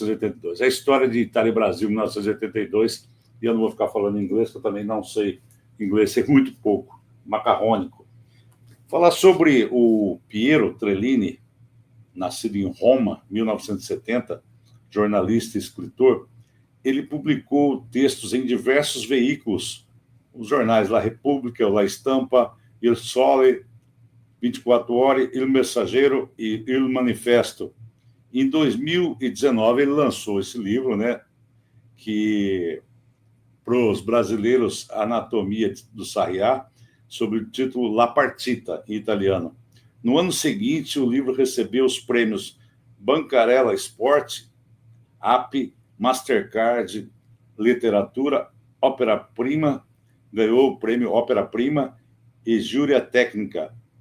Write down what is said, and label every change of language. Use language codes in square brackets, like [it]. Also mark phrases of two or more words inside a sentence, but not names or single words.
[pt] A história de Itália e Brasil, 1982, e eu não vou ficar falando inglês, porque eu também não sei inglês, sei muito pouco, macarrônico. Falar sobre o Piero Trellini, nascido em Roma, 1970, jornalista e escritor. Ele publicou textos em diversos veículos, os jornais La Repubblica, La Stampa, Il Sole, 24 Ore, Il Messaggero e Il Manifesto. Em 2019, ele lançou esse livro, né, que, para os brasileiros, Anatomia do Sarriá, sob o título La Partita, em italiano. No ano seguinte, o livro recebeu os prêmios Bancarella Sport, AP, Mastercard, Literatura, Ópera Prima, ganhou o prêmio Ópera Prima e Júria Técnica.